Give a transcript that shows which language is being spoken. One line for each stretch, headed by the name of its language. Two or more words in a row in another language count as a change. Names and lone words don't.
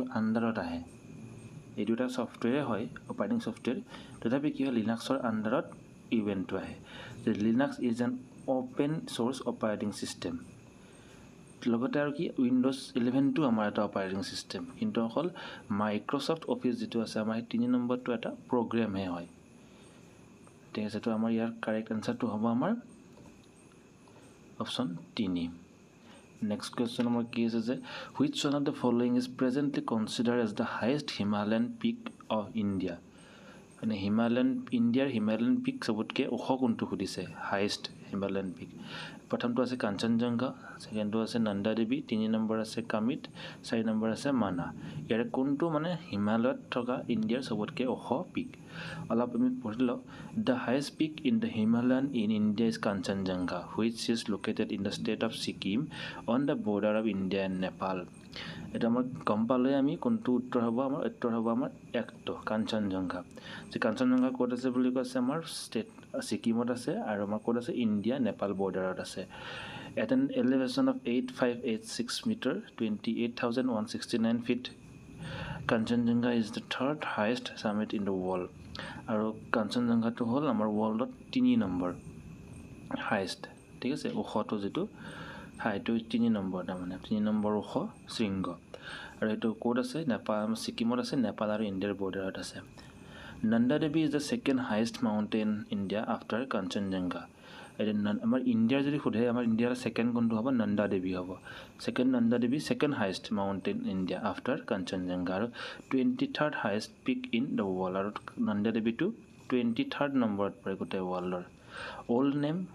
Assamese: আণ্ডাৰত আহে এইটো এটা ছফ্টৱেৰে হয়
English: operating software
Assamese: তথাপি কি হয় লিনাক্সৰ আণ্ডাৰত ইউবেণ্টু আহে যে
English: Linux is an open source operating system
Assamese: লগতে আৰু কি উইণ্ড'জ 11টো আমাৰ এটা
English: operating system
Assamese: কিন্তু অকল মাইক্ৰ'ছফ্ট অফিচ যিটো আছে আমাৰ 3 নম্বৰটো এটা প্ৰগ্ৰেমহে হয় ঠিক আছে তো আমাৰ ইয়াৰ
English: correct answer
Assamese: হ'ব আমাৰ অপশ্যন 3
English: next question
Assamese: আমাৰ কি আছে যে
English: which one of the following is presently consider as the highest Himalayan peak of India
Assamese: মানে ইণ্ডিয়াৰ
English: Himalayan peak
Assamese: চবতকৈ ওখ কোনটো সুধিছে
English: highest Himalayan peak
Assamese: প্ৰথমটো আছে কাঞ্চনজংঘা ছেকেণ্ডটো আছে নন্দা দেৱী 3 নম্বৰ আছে কামিত 4 নম্বৰ আছে মানা ইয়াৰে কোনটো মানে হিমালয়ত থকা ইণ্ডিয়াৰ চবতকৈ ওখ পিক অলপ আমি পঢ়ি লওঁ
English: the highest peak in the Himalayan in India is Kanchenjunga which is located in the state of Sikkim on the border of India and Nepal
Assamese: এটা আমাৰ গম পালে আমি কোনটো উত্তৰ হ'ব আমাৰ একটো কাঞ্চনজংঘা যে কাঞ্চনজংঘা ক'ত আছে বুলি কৈছে আমাৰ ষ্টেট ছিকিমত আছে আৰু আমাৰ ক'ত আছে ইণ্ডিয়া নেপাল বৰ্ডাৰত আছে
English: at an elevation of 8586 meter 28,169 feet Kanchenjunga is the third highest summit in the world
Assamese: আৰু কাঞ্চনজংঘাটো হ'ল আমাৰ ৱৰ্ল্ডত 3 নম্বৰ হাইষ্ট ঠিক আছে ওখটো যিটো হাইটো 3 নম্বৰ তাৰমানে 3 নম্বৰ ওখ শৃংগ আৰু এইটো ক'ত আছে নেপাল ছিকিমত আছে নেপাল আৰু ইণ্ডিয়াৰ বৰ্ডাৰত আছে নন্দা দেৱী
English: is the second highest mountain India after Kanchenjunga
Assamese: আমাৰ ইণ্ডিয়াৰ যদি সোধে আমাৰ ইণ্ডিয়াৰ ছেকেণ্ড কোনটো হ'ব নন্দা দেৱী হ'ব নন্দা দেৱী
English: second highest mountain India after Kanchenjunga
Assamese: আৰু
English: 23rd highest peak in the world
Assamese: আৰু নন্দা দেৱীটো 23rd নম্বৰত পৰে গোটেই ৱৰ্ল্ডৰ
English: old name